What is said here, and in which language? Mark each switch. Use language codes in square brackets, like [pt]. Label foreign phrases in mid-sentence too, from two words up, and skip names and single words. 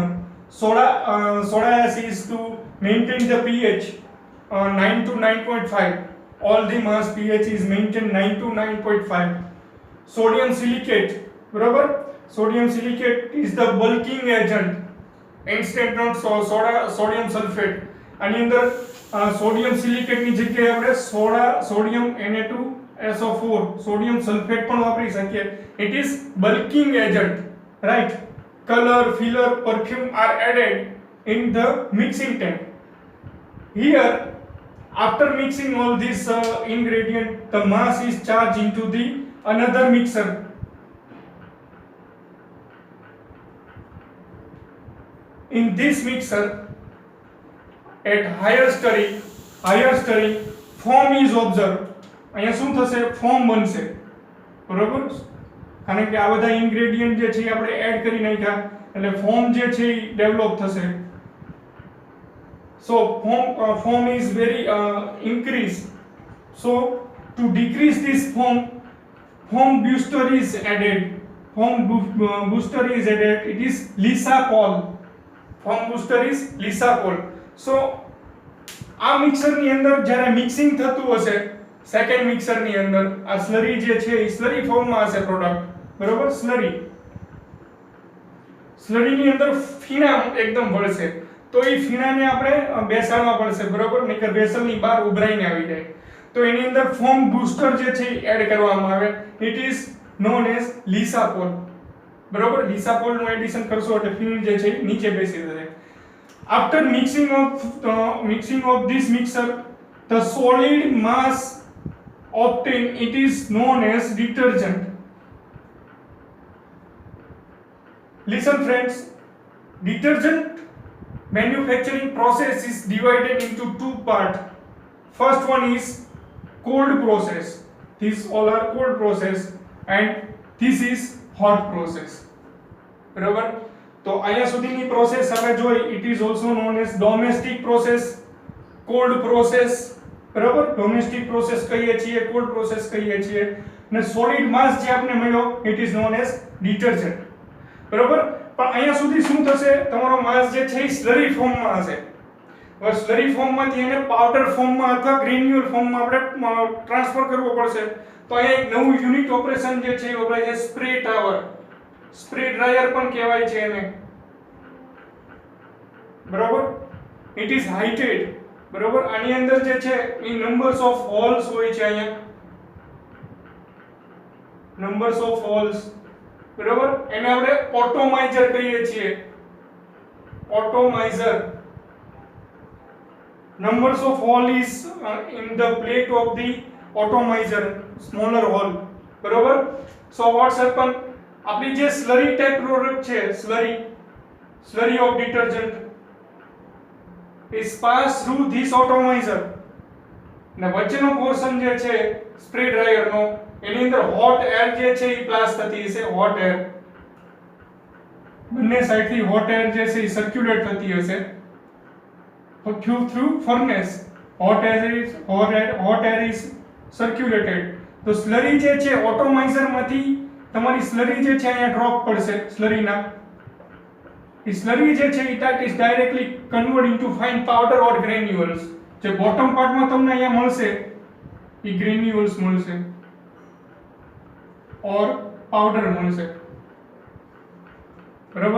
[en] Soda ash is to maintain the pH 9 to 9.5. All the mass pH is maintained 9 to 9.5. Sodium silicate, बराबर, Sodium silicate is the bulking agent. Instant not sodium sulfate. [gu] આની અંદર [en] sodium silicate [gu] ની જગ્યાએ આપણે [en] sodium Na2SO4 sodium sulfate [gu] પણ વાપરી શકીએ. [en] It is bulking agent, right? Color, filler, perfume are added in the mixing tank. Here, after mixing all this ingredient, the mass is charged into the another mixer. In this mixer, at higher stirring, foam is observed. [gu] અહીંયા શું થશે? ફોમ બનશે, બરોબર? કારણ કે આ બધા ઇન્ગ્રેડિયન્ટ જે છે આપણે એડ કરી નાખ્યા એટલે ફોમ જે છે એ ડેવલપ થશે. [en] So foam is very increased. So to decrease this foam booster is added. It is Lisapol. Foam booster is Lisapol. [gu] So આ મિક્સર ની અંદર જ્યારે મિક્સિંગ થતું હશે [en] second mixer [gu] ની અંદર આ સ્લરી જે છે એ [en] slurry form [gu] માં હશે પ્રોડક્ટ, બરોબર? સ્લરી ની અંદર ફીણા એકદમ ભળશે તો એ ફીણાને આપણે બેસાડવા પડશે, બરોબર? નહીતર વેસલની બહાર ઉભરાઈને આવી જાય. તો એની અંદર [en] foam booster [gu] જે છે એડ કરવામાં આવે. [en] it is known as Lisapol, બરોબર? [gu] લિસાપોલ નું એડિશન કરશો એટલે ફીણ જે છે નીચે બેસી જશે. [en] After mixing of this mixer, the solid mass obtained, it is known as detergent. Listen friends, detergent manufacturing process is divided into two parts. First one is cold process. These all are cold process and this is hot process. [gu] બરાબર? તો અહીંયા સુધીની પ્રોસેસ આપણે જોઈ. [en] It is also known as domestic process, cold process, બરાબર? domestic process [gu] કહીએ છીએ, [en] cold process [gu] કહીએ છીએ. અને [en] solid mass [gu] જે આપણે મળ્યો [en] it is known as detergent, [gu] બરાબર? પણ અહીંયા સુધી શું થશે? તમારો માસ જે છે એ સ્લરી ફોર્મમાં હશે. હવે સ્લરી ફોર્મમાંથી એને પાવડર ફોર્મમાં અથવા ગ્રેન્યુઅલ ફોર્મમાં આપણે ટ્રાન્સફર કરવો પડશે. તો અહીંયા એક નવું [en] unit operation [gu] જે છે એ વપરાય છે, [en] spray tower. spray dryer [gu] પણ કહેવાય છે એને, બરાબર? [en] it is heighted, બરાબર? [gu] આની અંદર જે છે એ [en] numbers of holes [gu] હોય છે. [en] અહીંયા numbers of holes, બરાબર? [gu] એને આપણે ઓટોમાઇઝર કહીએ છીએ. ઓટોમાઇઝર. [en] numbers of hole is in the plate of the atomizer, smaller hole, બરાબર? so what's happen, [gu] આપણી જે [en] slurry type product છે, slurry of detergent is pass through this atomizer. [gu] ને વચ્ચેનો પોર્શન જે છે [en] spray dryer [gu] નો એની અંદર [en] hot air [gu] જે છે એ પાસ થતી હશે. [en] hot air [gu] બંને સાઈડ થી [en] hot air [gu] જે છે એ સર્ક્યુલેટ થતી હશે [en] through furnace. hot air is circulated. [gu] તો સ્લરી જે છે ઓટોમાઇઝર માંથી તમારી સ્લરી જે છે અહીંયા ડ્રોપ પડશે. સ્લરીના એ સ્લરી જે છે [en] it is directly convert into fine powder or granules. [gu] જે બોટમ પાર્ટમાં તમને અહીંયા મળશે એ ગ્રેન્યુલ્સ મળશે ઓર પાવડર મળશે, બરાબર?